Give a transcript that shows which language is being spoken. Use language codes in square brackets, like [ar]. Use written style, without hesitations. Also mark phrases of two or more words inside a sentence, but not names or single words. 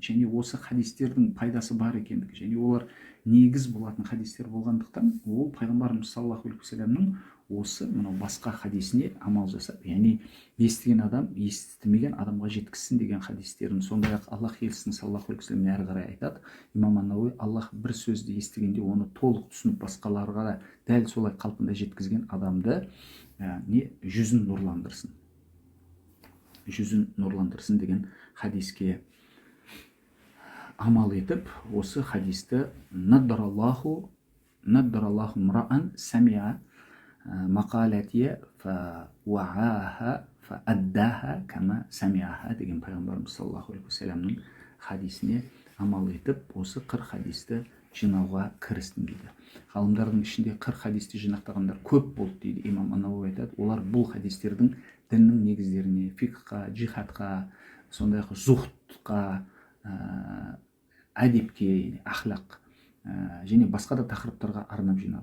[kk] және осы хадистердің пайдасы бар екендігі, және олар негіз болатын хадистер болғандықтан, ол пайғамбарымыз [ar] صلى الله عليه وسلم [kk] осы мынау басқа хадисіне амал жасап, яғни естіген адам естімеген адамға жеткізсін деген хадистерін, сондай-ақ Аллах елшісінің [ar] صلى الله عليه وسلم [kk] әрі қарай айтады, имам ан-Науауи, Аллах бір сөзді естігенде оны толық түсініп басқаларға да дәл солай қалпында жеткізген адамды жүзін нұрландырсын деген хадиске амал етіп, осы хадисті [ar] نضر الله امرأ سمع مقالتي فوعاها فأداها كما سمعها [kk] деген пайғамбарымыз [ar] صلى الله عليه وسلم [kk] хадисіне амал етіп, осы 40 хадисті жинауға кірістім дейді. Ғалымдардың ішінде 40 хадисті жинақтағандар көп болды дейді имам ан-Науауи айтады. Олар бұл хадистердің діннің негіздеріне, фиққа, джихадқа, сондай-ақ зухтқа, әдепке, ахлақ және басқа да тақырыптарға арнап жинады.